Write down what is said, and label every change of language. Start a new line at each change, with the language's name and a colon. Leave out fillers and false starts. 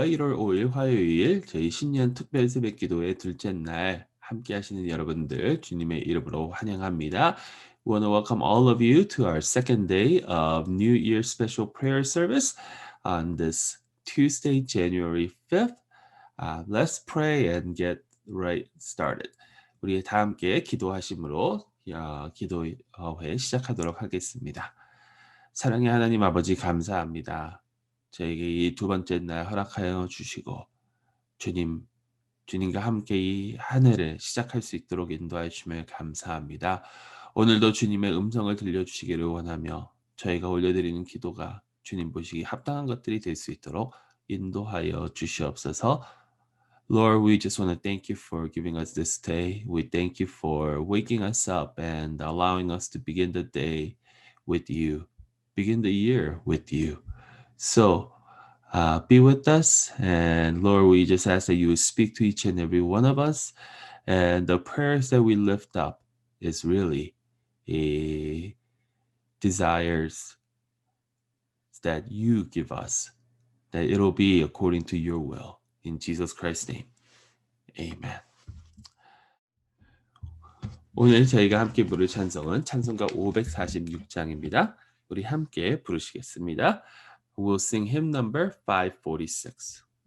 Korean: 1월 5일 화요일 저희 신년 특별 새벽 기도의 둘째 날 함께 하시는 여러분들 주님의 이름으로 환영합니다.
English: We want to welcome all of you to our second day of New Year special prayer service on this Tuesday, January 5th. Let's pray and get right started.
Korean: 우리 다 함께 기도하심으로 기도회 시작하도록 하겠습니다. 사랑의 하나님 아버지 감사합니다. 저에게 이 두 번째 날 허락하여 주시고 주님, 주님과 함께 이 한 해를 시작할 수 있도록 인도하여 주시며 감사합니다. 오늘도 주님의 음성을 들려주시기를 원하며 저희가 올려드리는 기도가 주님 보시기 합당한 것들이 될 수 있도록 인도하여 주시옵소서.
English: Lord, we just want to thank you for giving us this day. We thank you for waking us up and allowing us to begin the day with you, begin the year with you. So be with us. And Lord, we just ask that you would speak to each and every one of us. And the prayers that we lift up is really a desires that you give us, that it'll be according to your will. In Jesus Christ's name, amen.
Korean: 오늘 저희가 함께 부를 찬송은 찬송가 546장입니다. 우리 함께 부르시겠습니다.
English: We'll sing hymn number 546.